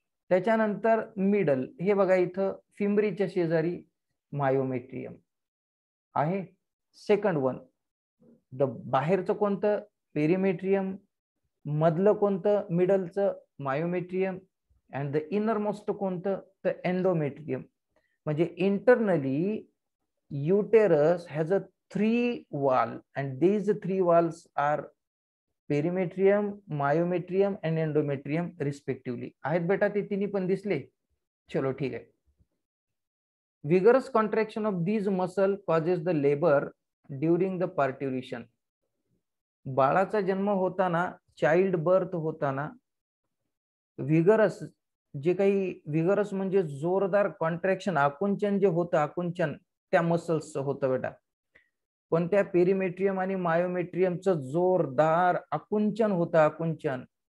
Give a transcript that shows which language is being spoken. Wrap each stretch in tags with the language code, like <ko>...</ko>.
<mr>त्याच्यानंतर मिडल, हे बघा इथं फिमरीच्या शेजारी मायोमेट्रियम आहे. सेकंड वन, बाहेरचं कोणतं पेरिमेट्रियम, मधलं कोणतं मिडलचं myometrium,</mr> <en>and the inner most</en> <mr>कोणतं तर एंडोमेट्रियम. म्हणजे internally</mr> <en>uterus has a 3 wall and these 3 walls are perimetrium, myometrium and endometrium respectively.</en> <mr>आहेत बेटा ते तिन्ही पण दिसले. चलो ठीक आहे.</mr> <en>Vigorous contraction of these muscle causes the labor during the parturition.</en> <mr>बाळाचा जन्म होताना, चाइल्ड बर्थ होताना विगरस, जे काही विगरस म्हणजे जोरदार कॉन्ट्रॅक्शन, आकुंचन जे होतं, आकुंचन त्या मसल्सचं होतं बेटा. पण त्या पेरिमेट्रियम आणि मायोमेट्रियमचं जोरदार आकुंचन होतं, आकुंचन.</mr>